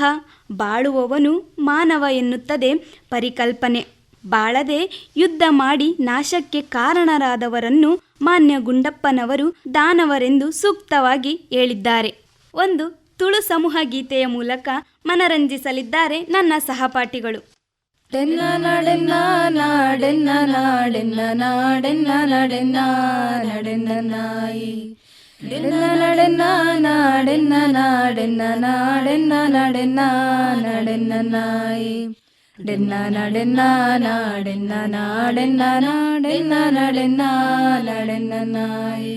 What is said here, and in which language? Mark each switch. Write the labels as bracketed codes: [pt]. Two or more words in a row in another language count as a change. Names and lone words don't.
[kn] ಬಾಳುವವನು ಮಾನವ ಎನ್ನುತ್ತದೆ ಪರಿಕಲ್ಪನೆ. ಬಾಳದೆ ಯುದ್ಧ ಮಾಡಿ ನಾಶಕ್ಕೆ ಕಾರಣರಾದವರನ್ನು ಮಾನ್ಯ ಗುಂಡಪ್ಪನವರು ದಾನವರೆಂದು ಸೂಕ್ತವಾಗಿ ಹೇಳಿದ್ದಾರೆ. ಒಂದು ತುಳು ಸಮೂಹ ಗೀತೆಯ ಮೂಲಕ ಮನರಂಜಿಸಲಿದ್ದಾರೆ ನನ್ನ ಸಹಪಾಠಿಗಳು. ಡೆನ್ನ ನಾಡೆನ್ನ ನಾಡೆನ್ನ ನಾಡೆನ್ನ ನಾಡೆನ್ನ ನಡೆನ್ನ ನಡೆನ್ನ ನಾಯಿ, ಡೆನ್ನ ನಡೆನ್ನ ನಾಡೆನ್ನ ನಾಡೆನ್ನ ನಾಡೆನ್ನ ನಡೆನ್ನ ನಡೆನ್ನ ನಾಯಿ, ಡೆನ್ನ ನಡೆನ್ನ ನಾಡೆನ್ನ ನಾಡೆನ್ನ ನಾಡೆನ್ನ ನಡೆನ್ನ ನಡೆನ್ನ ನಾಯಿ.